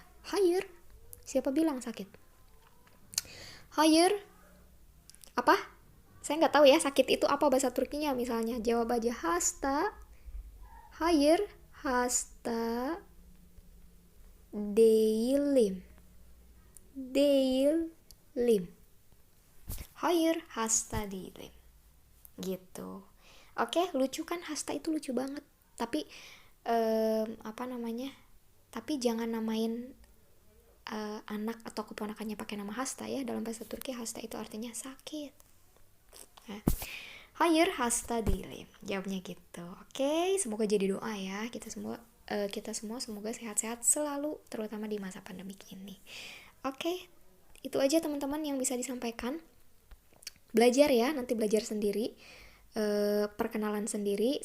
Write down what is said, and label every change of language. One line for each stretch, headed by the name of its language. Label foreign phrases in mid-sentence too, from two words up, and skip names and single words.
Indonesian: Hayır. Siapa bilang sakit? Hayır. Apa? Saya nggak tahu ya sakit itu apa bahasa Turkinya misalnya. Jawab aja hasta. Hayır. Hasta.
Turkish: Değilim. Hayır, hasta değilim.
Indonesian: Gitu. Oke, lucu kan? Hasta itu lucu banget. Tapi Tapi jangan namain anak atau keponakannya pakai nama hasta ya. Dalam bahasa Turki hasta itu artinya sakit.
Turkish: Hayır, hasta değilim.
Indonesian: Jawabnya gitu. Oke, semoga jadi doa ya. Kita semua semoga sehat-sehat selalu, terutama di masa pandemik ini. Oke, itu aja teman-teman yang bisa disampaikan. Belajar ya, nanti belajar sendiri, perkenalan sendiri.